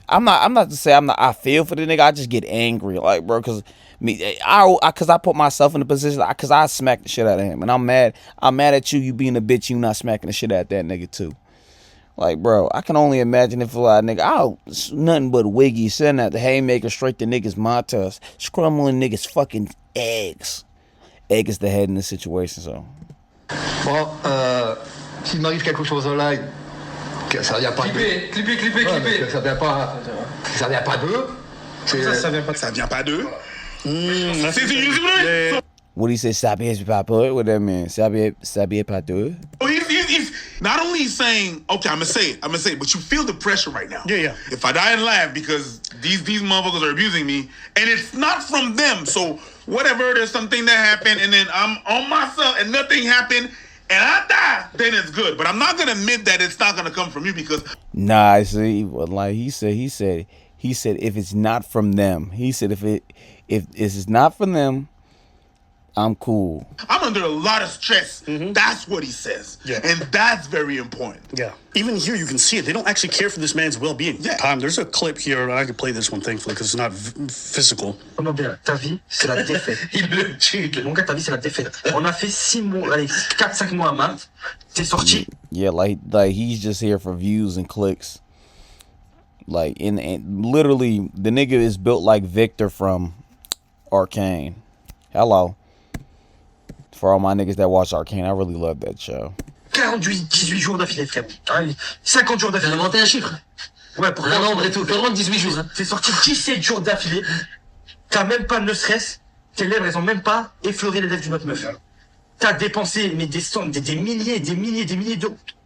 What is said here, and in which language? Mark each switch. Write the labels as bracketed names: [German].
[English] I'm not to say I feel for the nigga. I just get angry, like, bro, cause I put myself in the position, cause I smacked the shit out of him, and I'm mad at you being a bitch, you not smacking the shit out of that nigga too. Like, bro, I can only imagine if a lot of nigga, it's nothing but wiggy, sending out the haymaker straight to niggas' montas, scrumbling niggas' fucking eggs. Egg is the head in this situation, so. [French] Bon, s'il m'arrive quelque chose en live, que ça vient pas d'eux. Clipper. Ouais, mais que ça vient pas d'eux. Ça vient pas de ça. Ça vient pas d'eux. [English] That's [French] C'est [English] What do you say, sabier pas peu? What that mean? Sabier pas deux? Oh, he's not only he's saying, okay, I'm gonna say it, but you feel the pressure right now. Yeah. If I die and laugh because these motherfuckers are abusing me, and it's not from them, so whatever, there's something that happened, and then I'm on myself, and nothing happened, and I die, then it's good. But I'm not gonna admit that it's not gonna come from you because Nah, see, like he said, if it's not from them, he said if it's not from them, I'm cool. I'm under a lot of stress. That's what he says. Yeah. And that's very important. Yeah. Even here, you can see it. They don't actually care for this man's well-being. Yeah. There's a clip here, and I can play this one, thankfully, because it's not physical. [French] Comment dire, ta vie, c'est la défaite. Il me tue. Mon gars, ta vie, c'est la défaite. On a fait 6 mois, allez, 4-5 mois à Malte. T'es sorti. [English] Yeah, like he's just here for views and clicks. Like, and literally, the nigga is built like Victor from Arcane. Hello. For all my niggas that watch Arcane, I really love that show. [French] 18 jours d'affilée, frère. 50 jours d'affilée. T'as inventé un chiffre. Ouais, pour rendre et tout. T'as vraiment 18 jours. T'es sorti 17 jours d'affilée. T'as même pas de stress. Tes lèvres, elles ont même pas effleuré les lèvres d'une autre meuf. T'as dépensé, mais des sommes, des milliers d'euros.